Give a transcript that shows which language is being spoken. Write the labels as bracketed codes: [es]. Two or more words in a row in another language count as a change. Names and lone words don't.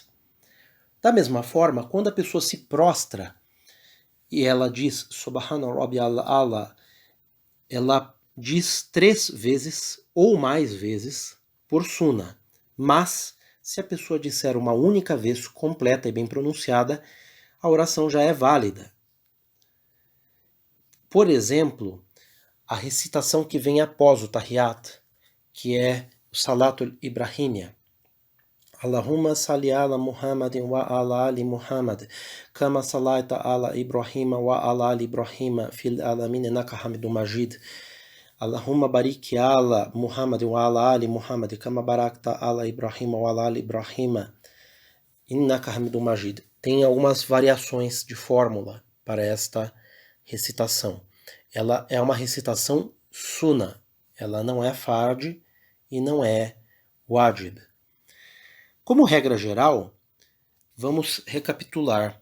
[pt] Da mesma forma, quando a pessoa se prostra e ela diz [ar] سبحان ربي الأعلى, [pt] ela diz 3 vezes ou mais vezes por sunnah. Mas se a pessoa disser uma única vez completa e bem pronunciada, a oração já é válida. Por exemplo, a recitação que vem após o Tahiyat, que é o Salatul Ibrahimiyya. [ar] اللهم صل على محمد وعلى آل محمد كما صليت على إبراهيم وعلى آل إبراهيم في العالمين إنك حميد مجيد. اللهم بارك على محمد وعلى آل محمد كما باركت على إبراهيم وعلى آل إبراهيم إنك حميد مجيد. [pt] Tem algumas variações de fórmula para esta recitação. Ela é uma recitação sunnah. Ela não é fard e não é wajib. Como regra geral, vamos recapitular.